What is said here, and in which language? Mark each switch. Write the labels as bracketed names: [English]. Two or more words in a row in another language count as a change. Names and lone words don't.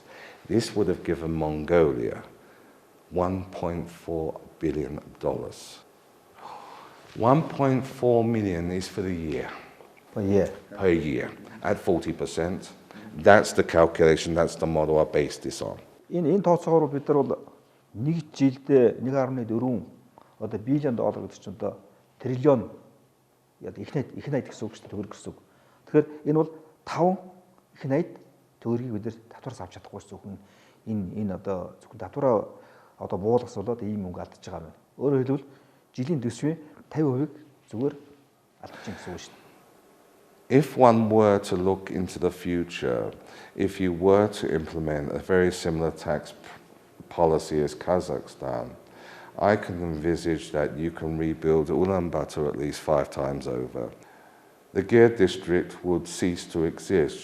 [English] This would have given Mongolia $1.4 billion. 1.4 million is for the year. Per year. Per year, at 40%. That's the calculation, that's the model I based this on. [Mongolian] Энэ тооцоогоор бид нар бол нэг жилдээ 1.4 одоо биллион доллар гэдэг чинь одоо триллион их найд гэсэн үг шүү дээ, төгрөг гэсэн үг. Тэгэхээр энэ бол 5 их найд төгрөгийг бид нар татвараас авч чадахгүй гэсэн үг. Энэ одоо зөвхөн татвараа одоо буулгасуулаад ийм мөнгө алдчихж байгаа юм. Өөрөөр хэлбэл жилийн төсвийн 50% зүгээр алдчихсан гэсэн үг шүү дээ. [English] If one were to look into the future, if you were to implement a very similar tax policy as Kazakhstan, I can envisage that you can rebuild Ulaanbaatar at least 5 times over. The Gear district would cease to exist.